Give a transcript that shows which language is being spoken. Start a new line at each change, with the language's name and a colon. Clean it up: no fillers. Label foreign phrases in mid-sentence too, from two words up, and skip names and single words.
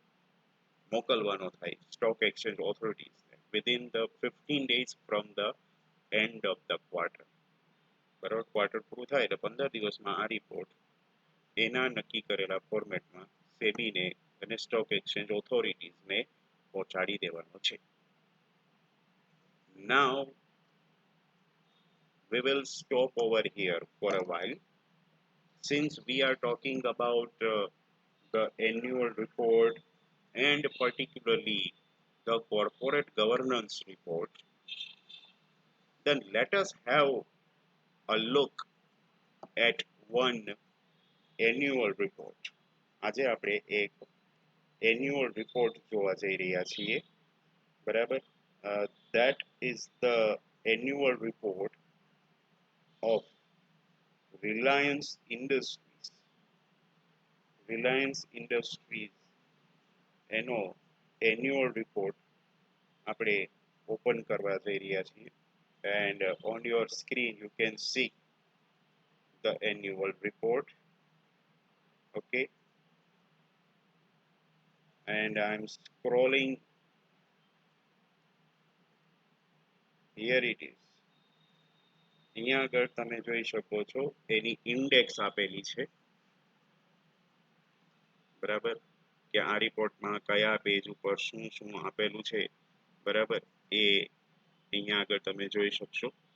Gujarati: અને મોકલવાનો થાય
English: stock exchange authorities within the 15 days from the end of the quarter.
Gujarati: બરાબર, ક્વાર્ટર પૂરું થાય એટલે 15 દિવસમાં આ રિપોર્ટ એના નક્કી કરેલા ફોર્મેટમાં સેબીને અને
English: stock exchange authorities
Gujarati: પહોંચાડી દેવાનો છે.
English: Now we will stop over here for a while since we are talking about the annual report and particularly the corporate governance report. Then let us have a look at one annual report.
Gujarati: આજે આપણે એક
English: annual report
Gujarati: જોવા જઈ રહ્યા છીએ. બરાબર,
English: that is the annual report of Reliance Industries.
Gujarati: Reliance Industries એનો
English: annual report
Gujarati: આપણે ઓપન કરવા જઈ રહ્યા છીએ.
English: And on your screen you can see the annual report. Okay, and I'm scrolling. Here it is.
Gujarati: અહીંયા આગળ તમે જોઈ શકો છો એની ઇન્ડેક્સ આપેલી છે. બરાબર, કે આ રિપોર્ટમાં કયા પેજ ઉપર શું શું આપેલું છે. બરાબર, એ અહીંયા આગળ તમે જોઈ શકશો.